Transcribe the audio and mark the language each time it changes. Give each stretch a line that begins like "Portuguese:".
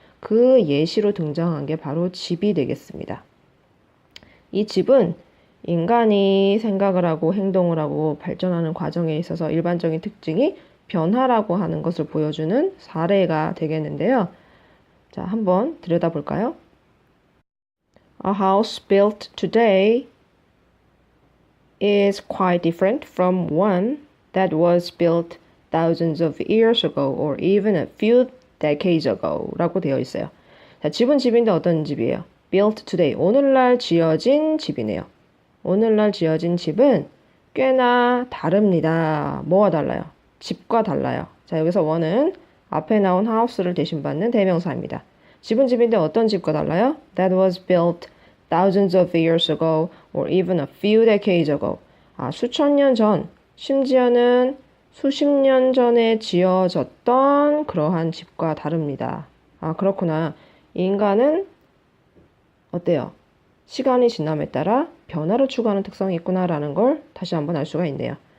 Korean: 그 예시로 등장한 게 바로 집이 되겠습니다. 이 집은 인간이 생각을 하고 행동을 하고 발전하는 과정에 있어서 일반적인 특징이 변화라고 하는 것을 보여주는 사례가 되겠는데요. 자, 한번 들여다볼까요?
English: A house built today is quite different from one that was built thousands of years ago or even a few decades ago
Korean: 라고 되어 있어요. 자, 집은 집인데 어떤 집이에요?
English: Built today.
Korean: 오늘날 지어진 집이네요. 오늘날 지어진 집은 꽤나 다릅니다. 뭐가 달라요? 집과 달라요. 자, 여기서 one은 앞에 나온 house를 대신받는 대명사입니다. 집은 집인데 어떤 집과 달라요?
English: That was built thousands of years ago or even a few decades ago.
Korean: 수천 년 전, 심지어는 수십 년 전에 지어졌던 그러한 집과 다릅니다. 그렇구나. 인간은 어때요? 시간이 지남에 따라 변화를 추구하는 특성이 있구나라는 걸 다시 한번 알 수가 있네요.